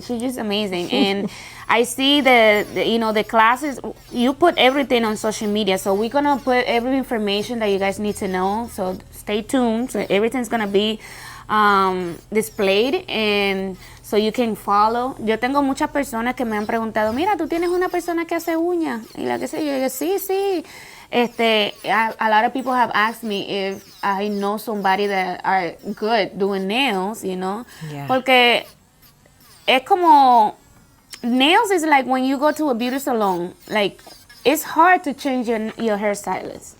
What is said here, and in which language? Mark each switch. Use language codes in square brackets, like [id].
[en] She's just amazing, and I see the classes. You put everything on social media, so we're gonna put every information that you guys need to know. So stay tuned. So everything's gonna be displayed, and so you can follow. [es] Yo tengo muchas personas que me han preguntado, mira, tú tienes una persona que hace uñas, y la que sé yo, sí. [en] A lot of people have asked me if I know somebody that are good doing nails, Yeah. Porque es como, nails is like when you go to a beauty salon, it's hard to change your hairstylist.